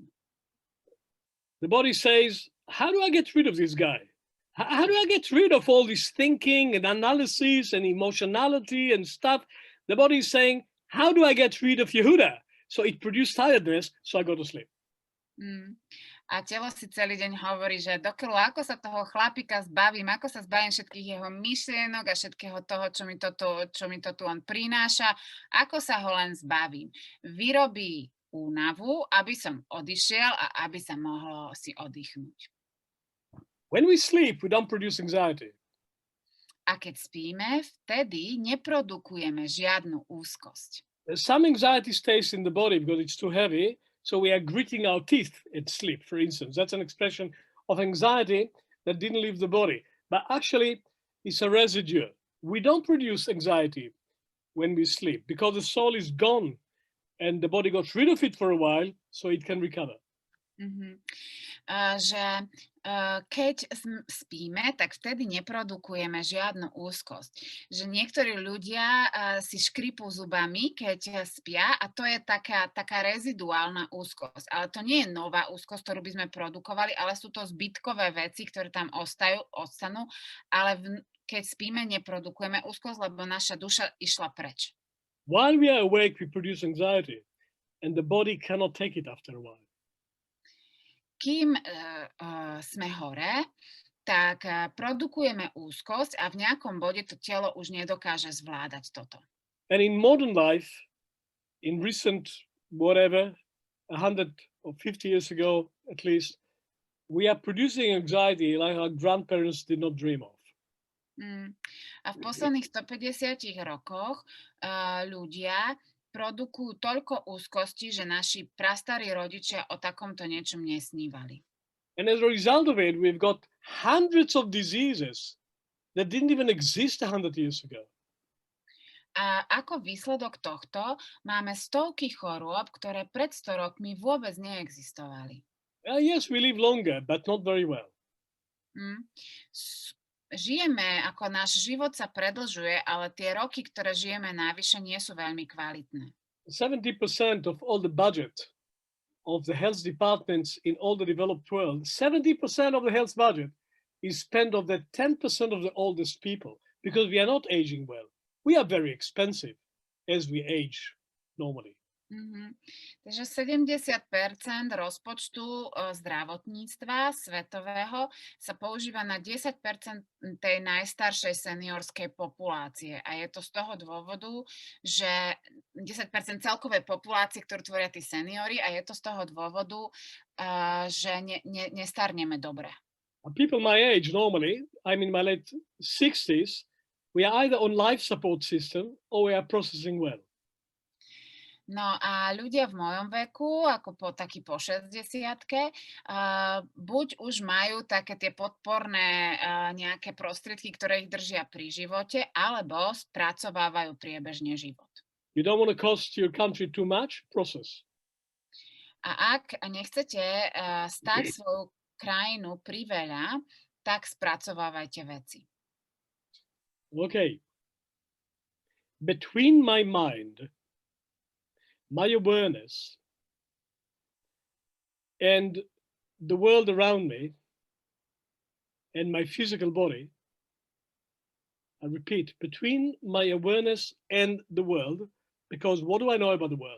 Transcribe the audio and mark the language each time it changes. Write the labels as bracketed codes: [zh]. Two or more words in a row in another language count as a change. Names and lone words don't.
[en] The body says, how do I get rid of this guy? How do I get rid of all this thinking and analysis and emotionality and stuff? The body is saying, how do I get rid of Yehuda? So it produced tiredness, so I go to sleep. [sk] A telo si celý deň hovorí, že dokiaľ ako sa toho chlapika zbavím, ako sa zbavím všetkých jeho myšlienok a všetkého toho, čo mi to tu on prináša, ako sa ho len zbavím. Vyrobí únavu, aby som odišiel a aby sa mohlo si oddychnúť. [en] When we sleep, we don't produce anxiety. [sk] A keď spíme, vtedy neprodukujeme žiadnu úzkosť. [en] Some anxiety stays in the body because it's too heavy, so we are gritting our teeth at sleep, for instance. That's an expression of anxiety that didn't leave the body. But actually, it's a residue. We don't produce anxiety when we sleep because the soul is gone and the body got rid of it for a while, so it can recover. [sk] Keď spíme, tak vtedy neprodukujeme žiadnu úzkosť. Že niektorí ľudia si škripú zubami, keď spia, a to je taká reziduálna úzkosť. Ale to nie je nová úzkosť, ktorú by sme produkovali, ale sú to zbytkové veci, ktoré tam ostanú, ale keď spíme, neprodukujeme úzkosť, lebo naša duša išla preč. [en] While we are awake, we produce anxiety, and the body cannot take it after a while. [sk] Kým sme hore, tak produkujeme úzkosť a v nejakom bode to telo už nedokáže zvládať toto. [en] And in modern life, in recent, 100 or 50 years ago at least, we are producing anxiety like our grandparents did not dream of. [sk] A v posledných 150 rokoch ľudia produkujú toľko úzkosti, že naši prastarí rodičia o takomto niečom nesnívali. [en] And as a result of it, we've got hundreds of diseases that didn't even exist 100 years ago. [sk] A ako výsledok tohto máme stovky chorôb, ktoré pred 100 rokmi vôbec neexistovali. [en] Yes, we live longer, but not very well. [sk] Žijeme, ako náš život sa predlžuje, ale tie roky, ktoré žijeme navyše, nie sú veľmi kvalitné. [en] 70% of all the budget of the health departments in all the developed world, 70% of the health budget is spent on the 10% of the oldest people because we are not aging well. We are very expensive as we age normally. [sk] Takže 70% rozpočtu zdravotníctva svetového sa používa na 10% tej najstaršej seniorskej populácie. A je to z toho dôvodu, že 10% celkovej populácie, ktorú tvoria tí seniori, a je to z toho dôvodu, že nestarneme dobre. [en] People my age normally, I'm in my late 60s, we are either on life support system or we are processing well. [sk] No a ľudia v mojom veku, ako takí po 60-ke, buď už majú také tie podporné nejaké prostriedky, ktoré ich držia pri živote, alebo spracovávajú priebežne život. [en] You don't want to cost your country too much, process. [sk] A ak nechcete stať svoju krajinu priveľa, tak spracovávajte veci. [en] Okay. Between my mind, my awareness, and the world around me, and my physical body, I repeat, between my awareness and the world, because what do I know about the world?